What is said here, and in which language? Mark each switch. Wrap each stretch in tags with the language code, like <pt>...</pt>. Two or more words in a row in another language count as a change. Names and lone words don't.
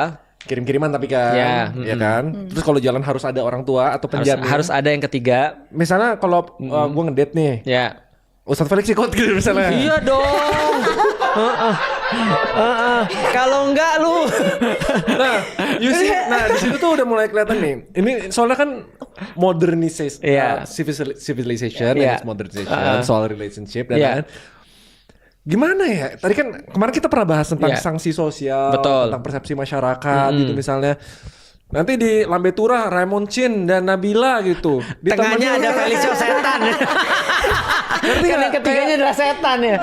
<id>kirim-kiriman tapi kan, Ya, ya kan. Terus kalau jalan harus ada orang tua atau penjamin. Harus ada yang ketiga. Misalnya kalau gue ngedate nih, Ya. Ustadz Felix ikut gitu misalnya. Iya dong. Kalau enggak lu. Nah,</id> <en>you see,</en> <id>di situ tuh udah mulai kelihatan nih. Ini soalnya kan modernization, Iya. civilization, Iya.</id> <en>and modernization,</en> <id>soal relationship dan Iya. lain. Gimana ya? Tadi kan kemarin kita pernah bahas tentang Iya. sanksi sosial, Betul. tentang persepsi masyarakat gitu misalnya. Nanti di Lambe Tura, Raymond Chin dan Nabila gitu. Di Tengahnya ada Felicio setan. Kan yang ketiganya adalah setan ya.</id>